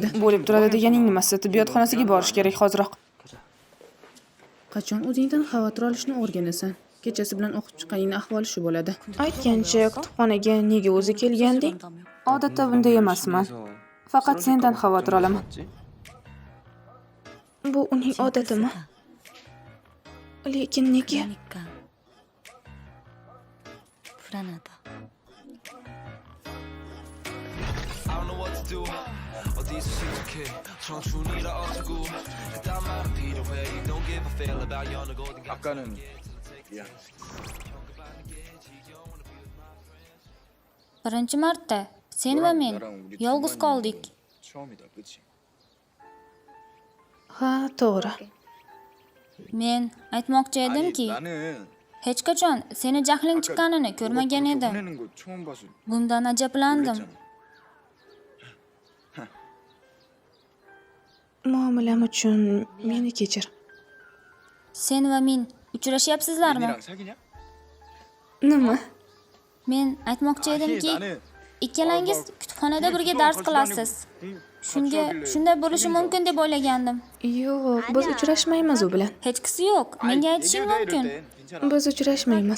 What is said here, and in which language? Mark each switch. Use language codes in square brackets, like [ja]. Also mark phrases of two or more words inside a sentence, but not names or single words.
[uz] Bo'lib turadi deganing nimasi? Tibbiyot xonasiga borish kerak hozirroq. Qachon o'zingdan xavotir olishni o'rganasan? Kechasi bilan o'qib chiqqaningning ahvoli shu bo'ladi. Aytgancha, kutubxonaga nega o'zi kelganding? Odatda bunday emasman. Faqat sendan xavotir olaman. Bu uning odatimi? Lekin nega? [ko] 그러니까 불안하다. 아까는 미안. [uz] Birinchi marta sen va men yolg'iz qoldik. [ko] 처음이다, 그치? [uz] Ha, to'g'ri. Men aytmoqchi edimki, [ko] 나는 [uz] hech qachon seni jahling chiqqanini ko'rmagan edim. [ko] 보내는 거 처음 봐서 [uz] Bundan ajablandim. [ko] 그랬잖아. [uz] Muomalam uchun meni kechir. Sen va men uchrashyapsizlarmi? [ko] 민이랑 사귀냐? [uz] Nima? Men aytmoqchi edimki, [ko] 나는 [uz] ikkalangiz kutubxonada birga dars qilasiz. Shunday bo'lishi mumkin deb o'ylagandim. Yo'q, biz uchrashmaymiz u bilan. Hechqisi yo'q. Menga aytishing mumkin. Biz uchrashmaymiz.